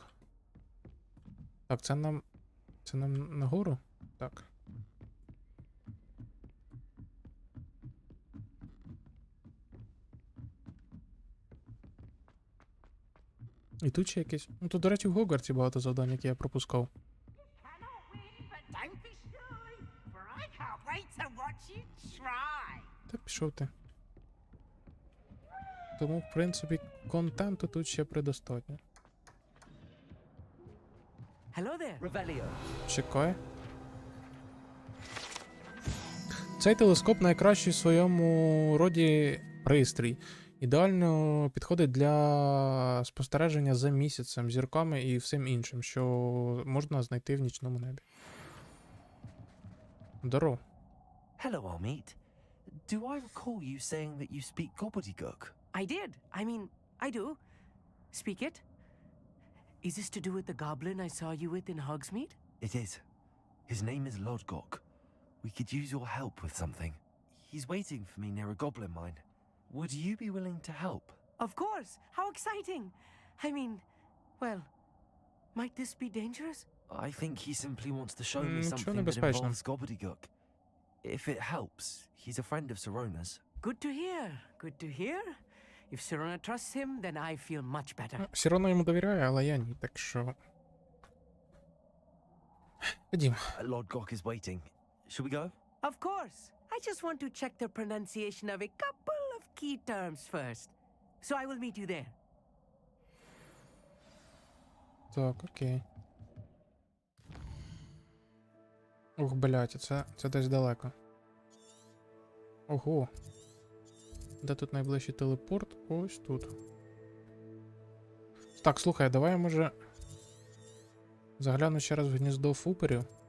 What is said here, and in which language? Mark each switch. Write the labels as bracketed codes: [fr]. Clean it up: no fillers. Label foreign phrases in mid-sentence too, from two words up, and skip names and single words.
[uk] Так, це нам нагору? Так. І тут ще якесь. Ну тут, до речі, в Гогвартсі багато завдань, які я пропускав. [en] Don't be shy, for I can't wait to watch you try. [uk] Та пішов ти. Тому, в принципі, контенту тут ще предостатньо. [en] Hello there. Revelio. [uk] Чекай. Цей телескоп найкращий в своєму роді пристрій. Ідеально підходить для спостереження за місяцем, зірками і всім іншим, що можна знайти в нічному небі. Здорово. [en] Hello, old meat. Do I recall you saying that you speak gobbledygook? I did. I mean, I do. Speak it. Is this to do with the goblin I saw you with in Hogsmeade? It is. His name is Lodgok. We could use your help with something. He's waiting for me near a goblin mine. Would you be willing to help? Of course. How exciting. I mean, well, might this be dangerous? I think he simply wants to show me [uk] Нічого [en] something that [uk] небезпечного. [en] involves gobbledygook. If it helps, he's a friend of Sirona's. Good to hear. Good to hear. If Sirona trusts him, then I feel much better. [uk] Все одно йому довіряю, але я ні, так що. Ходім. [en] Lodgok is waiting. Should we go? Of course. I just want to check the pronunciation of a couple of key terms first. So I will meet you there. [uk] Так, окей. Ух, блядь, це десь далеко. Ого. Де тут найближчий телепорт? Ось тут. Так, слухай, давай я може загляну ще раз в гніздо фуперів.